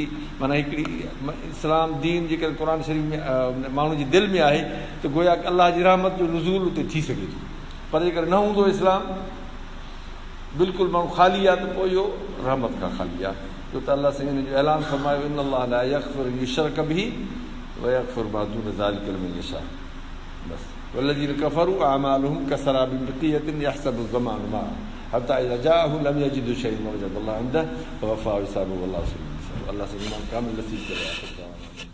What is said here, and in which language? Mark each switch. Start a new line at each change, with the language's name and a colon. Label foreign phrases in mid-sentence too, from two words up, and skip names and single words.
Sindhi: माना हिकिड़ी इस्लाम दीन जेकॾहिं क़ुर शरीफ़ में माण्हू जी दिलि में आहे त गोया अलाह जी रहमत जो नुज़ूल उते थी सघे थो। पर जेकर न हूंदो इस्लाम, बिल्कुलु माण्हू ख़ाली आहे, त पोइ इहो रहमत खां ख़ाली आहे। छो त अलाह साईं हिन जो ऐलान फरमायो,
Arabic: إن الله لا يغفر يشرك به ويغفر ما دون ذلك لمن يشاء. बस والذين كفروا أعمالهم كسراب بقيعة يحسبه الظمآن ماء حتى إذا جاءه لم يجده شيئا ووجد الله عنده فوفاه حسابه والله سريع الحساب.
Sindhi: अल्लाह से ईमान कामिल नसीब करे।